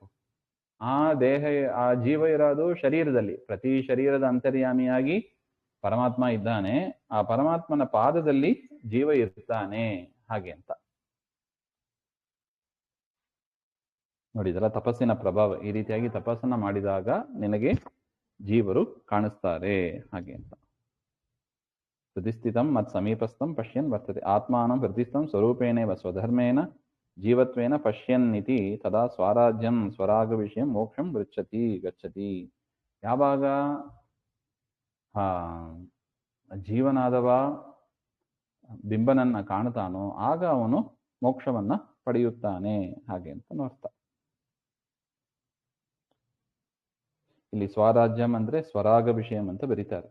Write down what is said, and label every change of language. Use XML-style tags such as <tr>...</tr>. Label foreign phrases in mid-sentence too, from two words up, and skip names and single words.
<kn>ಆ ಜೀವ ಇರೋದು ಶರೀರದಲ್ಲಿ, ಪ್ರತಿ ಶರೀರದ ಅಂತರ್ಯಾಮಿಯಾಗಿ ಪರಮಾತ್ಮ ಇದ್ದಾನೆ, ಆ ಪರಮಾತ್ಮನ ಪಾದದಲ್ಲಿ ಜೀವ ಇರ್ತಾನೆ ಹಾಗೆ ಅಂತ ನೋಡಿ. ಇದೆಲ್ಲ ತಪಸ್ಸಿನ ಪ್ರಭಾವ. ಈ ರೀತಿಯಾಗಿ ತಪಸ್ಸನ್ನ ಮಾಡಿದಾಗ ನಿನಗೆ ಜೀವರು ಕಾಣಿಸ್ತಾರೆ ಹಾಗೆ ಅಂತ.</kn> <sa>ಹೃದಿಸ್ಥಿತಂ ಮತ್ ಸಮೀಪಸ್ಥಂ ಪಶ್ಯನ್ ವರ್ತತೆ. ಆತ್ಮಾನಂ ಹೃದಿಸ್ಥಂ ಸ್ವರೂಪೇಣೇವ ಸ್ವಧರ್ಮೇಣ ಜೀವತ್ವೇನ ಪಶ್ಯನ್ನಿತಿ ತದಾ ಸ್ವರಾಜ್ಯಂ ಸ್ವರಾಗ ವಿಷಯ ಮೋಕ್ಷಂ ಗಚ್ಚತಿ.</sa> <kn>ಯಾವಾಗ ಜೀವನಾದವ ಬಿಂಬನನ್ನ ಕಾಣುತ್ತಾನೋ ಆಗ ಅವನು ಮೋಕ್ಷವನ್ನ ಪಡೆಯುತ್ತಾನೆ ಹಾಗೆ ಅಂತ ಅರ್ಥ. ಇಲ್ಲಿ ಸ್ವರಾಜ್ಯಂ ಅಂದ್ರೆ ಸ್ವರಾಗ ವಿಷಯಂ ಅಂತ ಬರೀತಾರೆ.</kn>